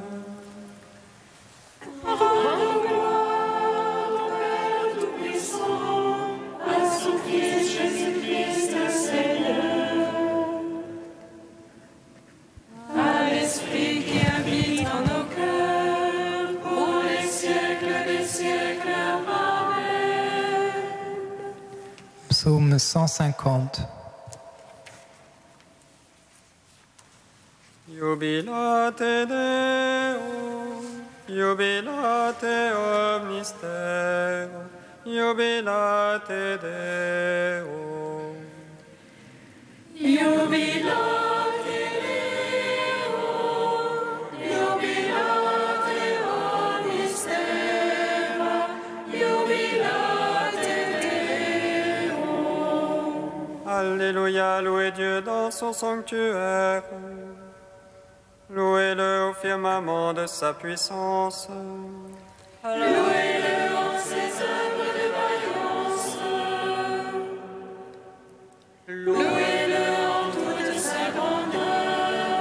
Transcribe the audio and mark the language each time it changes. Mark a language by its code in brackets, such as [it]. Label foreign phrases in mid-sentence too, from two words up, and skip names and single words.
[fr] Rendons gloire au Père Tout-Puissant, à son Fils Jésus-Christ le Seigneur, à l'Esprit qui habite en nos cœurs, pour les siècles des siècles. Amen. Psaume 150. [la] Jubilate Deo, jubilate omnister, jubilate Deo. Jubilate Deo, jubilate omnister, jubilate Deo. [fr] Alléluia, louez Dieu dans son sanctuaire. Louez-le au firmament de sa puissance. Louez-le en ses œuvres de vaillance. Louez-le en toute sa grandeur.